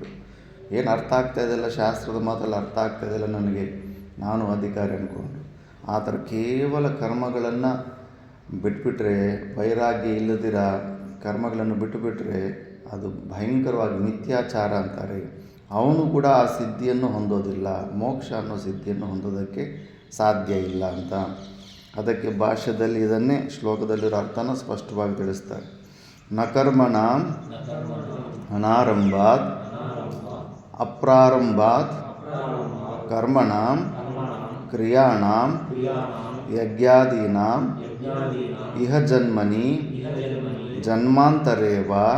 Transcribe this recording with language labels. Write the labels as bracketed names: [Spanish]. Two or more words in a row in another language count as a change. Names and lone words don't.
[Kannada] ಏನು ಅರ್ಥ ಆಗ್ತಾಯಿದೆಲ್ಲ, ಶಾಸ್ತ್ರದ ಮಾತಲ್ಲ ಅರ್ಥ ಆಗ್ತಾಯಿದೆಲ್ಲ ನನಗೆ, ನಾನು ಅಧಿಕಾರಿ ಅಂದ್ಕೊಂಡು ಆ ಥರ ಕೇವಲ ಕರ್ಮಗಳನ್ನು ಬಿಟ್ಬಿಟ್ರೆ, ವೈರಾಗ್ಯ ಇಲ್ಲದಿರ ಕರ್ಮಗಳನ್ನು ಬಿಟ್ಟುಬಿಟ್ರೆ ಅದು ಭಯಂಕರವಾಗಿ ಮಿಥ್ಯಾಚಾರ ಅಂತಾರೆ. ಅವನು ಕೂಡ ಆ ಸಿದ್ಧಿಯನ್ನು ಹೊಂದೋದಿಲ್ಲ, ಮೋಕ್ಷ ಅನ್ನೋ ಸಿದ್ಧಿಯನ್ನು ಹೊಂದೋದಕ್ಕೆ ಸಾಧ್ಯ ಇಲ್ಲ ಅಂತ. ಅದಕ್ಕೆ ಭಾಷ್ಯದಲ್ಲಿ ಇದನ್ನೇ ಶ್ಲೋಕದಲ್ಲಿರೋ ಅರ್ಥನ ಸ್ಪಷ್ಟವಾಗಿ ತಿಳಿಸ್ತಾರೆ. [Sanskrit] ನ ಕರ್ಮಣಾಂ ಅನಾರಂಭಾತ್ ಅಪ್ರಾರಂಭಾತ್ ಕರ್ಮಣಾಂ ಕ್ರಿಯಾಣಾಂ ಯಜ್ಞಾದೀನಾಂ ಇಹ ಜನ್ಮನಿ ಜನ್ಮಾಂತರೇವ